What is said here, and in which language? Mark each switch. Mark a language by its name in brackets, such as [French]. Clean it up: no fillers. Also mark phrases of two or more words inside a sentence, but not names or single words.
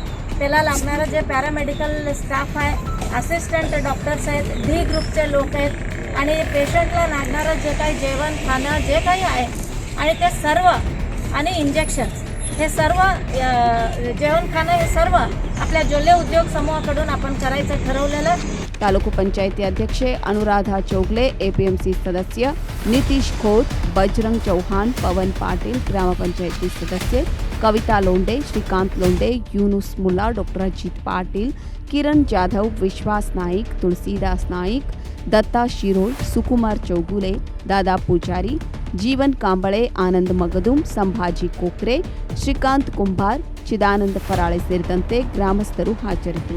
[Marathi] त्याला लागणारं जे [English] paramedical staff [Marathi] आहे, [English] assistant doctors [Marathi] आहेत, D ग्रुपचे लोक आहेत आणि पेशंटला लागणारं जे काही जेवण खाणं जे काही आहे आणि ते सर्व आणि इंजेक्शन्स हे सर्व जेवण खाणं हे सर्व आपल्या जोल्ले उद्योग समूहाकडून आपण करायचं ठरवलेलं. [Kannada] ತಾಲೂಕು ಪಂಚಾಯಿತಿ ಅಧ್ಯಕ್ಷೆ ಅನುರಾಧ ಚೌಗ್ಲೆ, ಎಪಿಎಂಸಿ ಸದಸ್ಯ ನಿತೀಶ್ ಖೋತ್, ಬಜರಂಗ್ ಚೌಹಾಣ್, ಪವನ್ ಪಾಟೀಲ್, ಗ್ರಾಮ ಪಂಚಾಯಿತಿ ಸದಸ್ಯೆ ಕವಿತಾ ಲೋಂಡೆ, ಶ್ರೀಕಾಂತ್ ಲೋಂಡೆ, ಯೂನುಸ್ ಮುಲ್ಲಾ, ಡಾಕ್ಟರ್ ಅಜಿತ್ ಪಾಟೀಲ್, ಕಿರಣ್ ಜಾಧವ್, ವಿಶ್ವಾಸ್ ನಾಯಿಕ್, ತುಳಸಿದಾಸ್ ನಾಯಿಕ್, ದತ್ತಾ ಶಿರೋಳ್, ಸುಕುಮಾರ್ ಚೌಗುಲೆ, ದಾದಾ ಪೂಜಾರಿ, ಜೀವನ್ ಕಾಂಬಳೆ, ಆನಂದ್ ಮಗದುಂ, ಸಂಭಾಜಿ ಕೋಕ್ರೆ, ಶ್ರೀಕಾಂತ್ ಕುಂಭಾರ್, ಚಿದಾನಂದ ಫರಾಳೆ ಸೇರಿದಂತೆ ಗ್ರಾಮಸ್ಥರು ಹಾಜರಿದ್ದರು.